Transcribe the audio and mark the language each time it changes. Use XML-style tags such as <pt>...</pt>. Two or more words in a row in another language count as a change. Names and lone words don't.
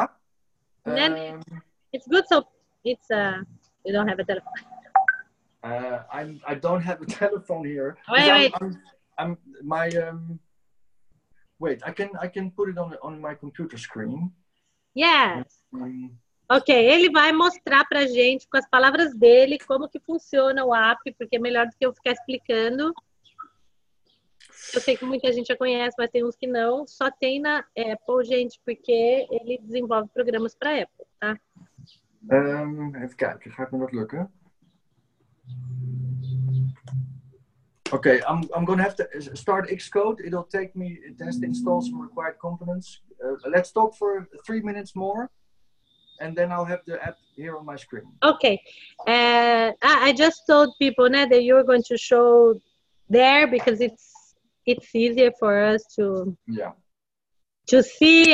<en>And then it's good. So it's you don't have a telephone. I don't have a telephone here. Wait. Wait, I can put it on my computer screen. Yes.</en> <pt>Ok, ele vai mostrar pra gente com as palavras dele como que funciona o app, porque é melhor do que eu ficar explicando. Eu sei que muita gente já conhece, mas tem uns que não. Só tem na Apple, gente, porque ele desenvolve programas para Apple, tá?</pt> <nl>Even kijken, gaat me dat lukken?</nl> <en>Okay, I'm going to have to start Xcode. It has to install some required components. Let's talk for 3 minutes more. And then I'll have the app here on my screen. Okay. I just told people now that you're going to show there because it's easier for us to see.</en>